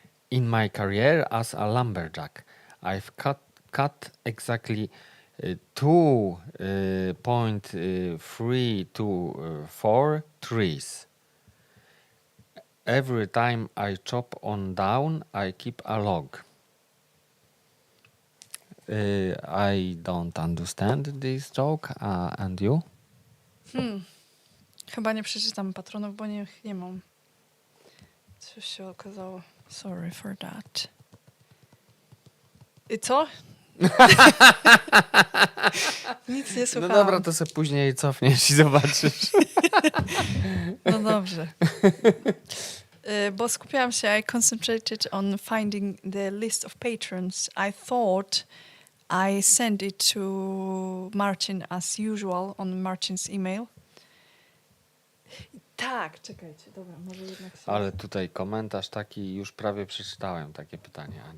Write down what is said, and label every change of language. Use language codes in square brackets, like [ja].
[en] In my career as a lumberjack, I've cut exactly 2.324 trees. Every time I chop on down, I keep a log. I don't understand this joke, and you? [pl] Chyba nie przeczytam patronów, bo nie mam. Coś się okazało. [en] Sorry for that. [pl] I co? Nic nie No słuchałam. dobra, to sobie później cofniesz i zobaczysz. No dobrze. Bo skupiałam się, [en] I concentrated on finding the list of patrons. I thought I sent it to Marcin as usual on Marcin's email. [pl] Tak, czekajcie, dobra, może jednak się... Ale tutaj komentarz taki, już prawie przeczytałem takie pytania.